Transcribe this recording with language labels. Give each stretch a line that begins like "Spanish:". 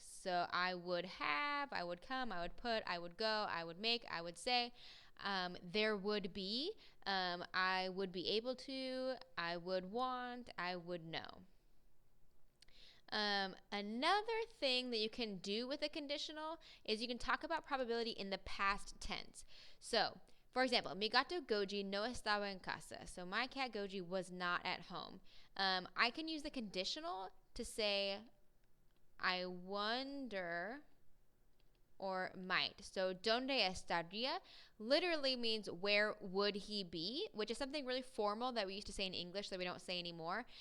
English: So I would have, I would come, I would put, I would go, I would make, I would say. There would be, I would be able to, I would want, I would know. Another thing that you can do with a conditional is you can talk about probability in the past tense. So, for example,
Spanish: mi gato Goji no estaba en casa.
English: So my cat Goji was not at home. I can use the conditional to say, I wonder or might. So, donde estaría literally means where would he be, which is something really formal that we used to say in English that we don't say anymore.